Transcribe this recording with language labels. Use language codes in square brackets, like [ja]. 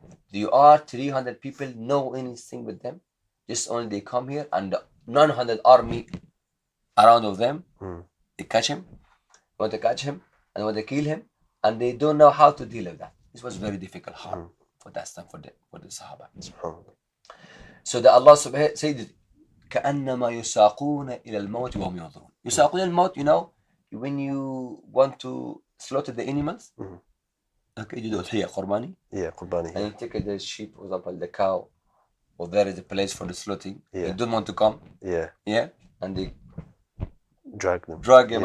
[en] You are 300 people, know anything with them. Just only they come here and the 900 army around of them, they catch him, want to catch him, and want to kill him, and they don't know how to deal with that. This was very difficult, hard for that time for the Sahaba. So the Allah subhanahu said, [ar] كأنما يساقون إلى الموت وهم ينظرون. يساقون إلى الموت, [en] you know, when you want to slaughter the animals, okay, you do udhiyah, qurbani. Yeah, qurbani. And you take the sheep, for example, the cow, or there is a place for the slaughtering. They don't want to come. Yeah, and they drag them